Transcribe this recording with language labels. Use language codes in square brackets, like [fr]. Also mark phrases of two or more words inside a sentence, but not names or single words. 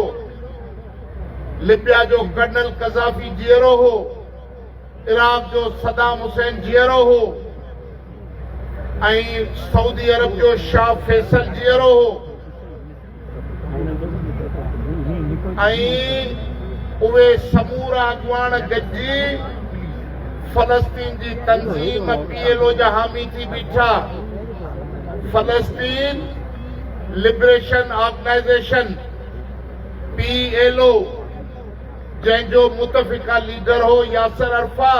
[sd] لیبیا جو کرنل قذافی جیرو ہو. عراق جو صدام حسین جیرو ہو. سعودی عرب جو شاہ فیصل جیرو ہو. اوے سمورا اگوان گجی فلسطین جی تنظیم PLO جا حامی تھی بیٹھا. فلسطین لبریشن آرگنائزیشن PLO جن جو متفقہ لیڈر ہو یاسر عرفات.